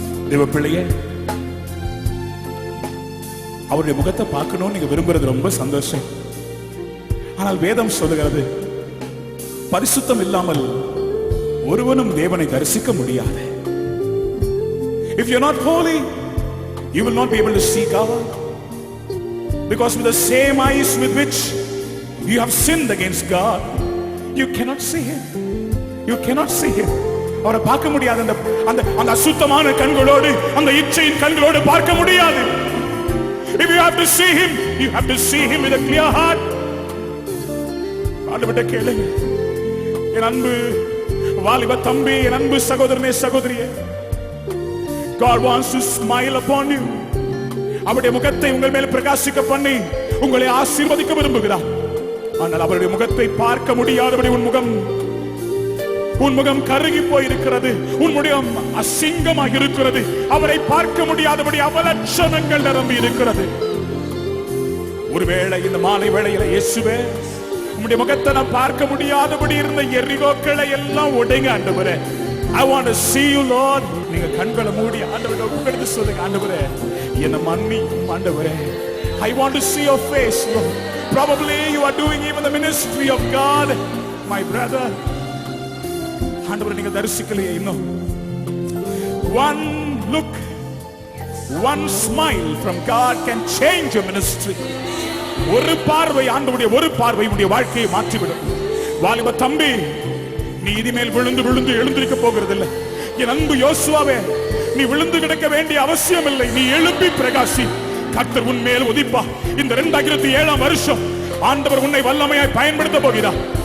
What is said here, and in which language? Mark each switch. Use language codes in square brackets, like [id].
[ta] தேவ பிள்ளையே, அவருடைய முகத்தை பார்க்கணும்னு நீங்க விரும்புறது ரொம்ப சந்தோஷம். ஆனால் வேதம் சொல்லுகிறது, பரிசுத்தம் இல்லாமல் ஒருவனும் தேவனை தரிசிக்க முடியாது. [en] If you're not holy, you will not be able to see God, because with the same eyes with which you have sinned against God, you cannot see him. You cannot see him. [ta] அவரை பார்க்க முடியாது. அந்த அசுத்தமான கண்களோடு, அந்த இச்சையின் கண்களோடு பார்க்க முடியாது. [en] If you have to see him, you have to see him with a clear heart. [ta] ஆண்டவர்ட்ட கேளுங்க. என் அன்பு வாலிப தம்பி, என் அன்பு சகோதரனே சகோதரியே, [en] God wants to smile upon you. [ta] அவருடைய முகத்தை உங்கள் மேல் பிரகாசிக்க பண்ணி உங்களை ஆசீர்வதிக்க விரும்புகிறார். ஆனால் அவருடைய முகத்தை பார்க்க முடியாதபடி உன் முகம் கருகி போயிருக்கிறது, உன் முகம் அசிங்கமாக இருக்கிறது. அவரை பார்க்க முடியாதபடி அவலட்சணங்கள் நிரம்பி இருக்கிறது. ஒருவேளை இந்த மாலை வேளையில இயேசுவே, உம்முடைய முகத்தை நான் பார்க்க முடியாதபடி இருந்த எரிகோக்களை எல்லாம் உடைங்க ஆண்டவரே. [en] I want to see you Lord. [ta] நீங்க கண்களை மூடி ஆண்டவரே உட்கார்ந்து சொல்லுங்க, ஆண்டவரே என்னை மன்னியும் ஆண்டவரே. [en] I want to see your face Lord. Probably you are doing even the ministry of God my brother. [ta] ஆண்டவரை நீங்க தரிசிக்கலையே இன்னும். [en] One look, one smile from God can change your ministry. [ta] ஒரு பார்வை, ஆண்டவருடைய ஒரு பார்வை உடைய வாழ்க்கையை மாற்றிவிடும். வாலிப தம்பி, நீ இனிமேல் விழுந்து விழுந்து எழுந்திருக்க போகிறதில்லை. என் அன்பு யோசுவாவே, நீ விழுந்து கிடக்க வேண்டிய அவசியம் இல்லை. நீ எழுப்பி பிரகாசி. கர்த்தர் உன்மேல் உதிப்பா. இந்த 2007 வருஷம் ஆண்டவர் உன்னை வல்லமையாய் பயன்படுத்த போகிறார்.